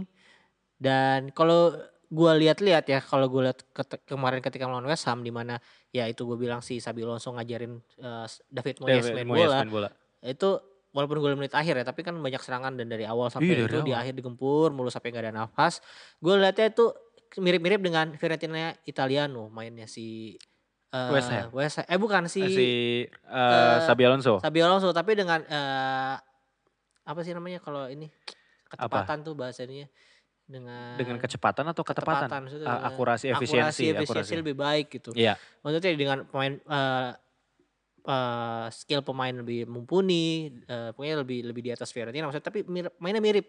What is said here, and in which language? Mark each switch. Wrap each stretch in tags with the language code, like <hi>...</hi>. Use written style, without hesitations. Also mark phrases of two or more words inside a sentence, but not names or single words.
<id>Dan kalau gue lihat-lihat ya, kalau gue lihat kemarin ketika melawan West Ham di mana ya itu gue bilang si Xabi Alonso ngajarin David Moyes main Moyes bola, main bola. itu walaupun gol menit akhir ya, tapi kan banyak serangan dan dari awal Iya sampai dari itu di awal. akhir digempur mulu sampai gak ada nafas. Gue lihatnya itu mirip-mirip dengan Fiorentina Italiano mainnya si West Ham. bukan Si si eh Xabi Alonso. Xabi Alonso tapi dengan apa sih namanya kalau ini Apa? ketepatan tuh bahasanya Dengan dengan kecepatan atau ketepatan? maksudnya dengan Akurasi, akurasi efisiensi. efisiensi lebih baik gitu. Iya. Maksudnya dengan pemain skill pemain lebih mumpuni, pokoknya lebih lebih di atas Fiorentina maksudnya tapi mainnya mirip.</id>